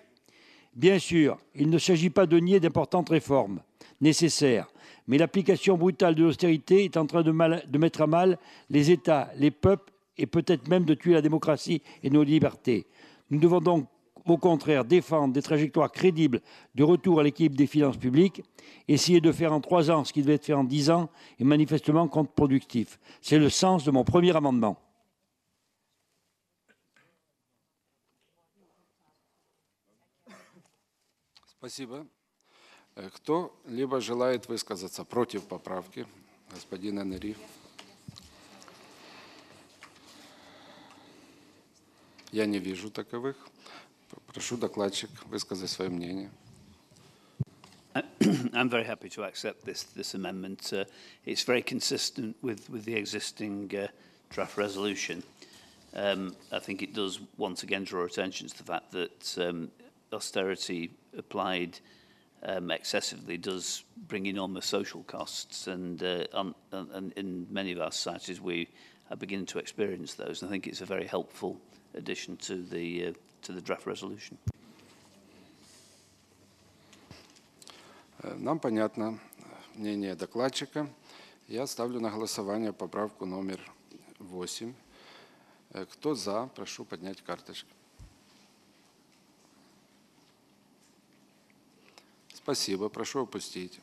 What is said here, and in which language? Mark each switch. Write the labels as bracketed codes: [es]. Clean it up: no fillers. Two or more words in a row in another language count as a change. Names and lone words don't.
[fr] Bien sûr, il ne s'agit pas de nier d'importantes réformes nécessaires, mais l'application brutale de l'austérité est en train de mettre à mal les États, les peuples et peut-être même de tuer la démocratie et nos libertés. Nous devons donc au contraire défendre des trajectoires crédibles de retour à l'équilibre des finances publiques. Essayer de faire en 3 ans ce qui devait être fait en 10 ans est manifestement contre-productif. C'est le sens de mon premier amendement. [ru] Спасибо. Кто-либо желает высказаться против поправки? Господин Энери. Я не вижу таковых. Прошу докладчик высказать свое мнение. [en] I'm very happy to accept this amendment. It's very consistent with the existing draft resolution. I think it does once again draw attention to the fact that austerity applied excessively does bring enormous social costs, and in many of our societies we are beginning to experience those. And I think it's a very helpful addition to the draft resolution. [ru] Нам понятно мнение докладчика. Я ставлю на голосование поправку номер 8. Кто за, прошу поднять карточку. Спасибо, прошу опустить.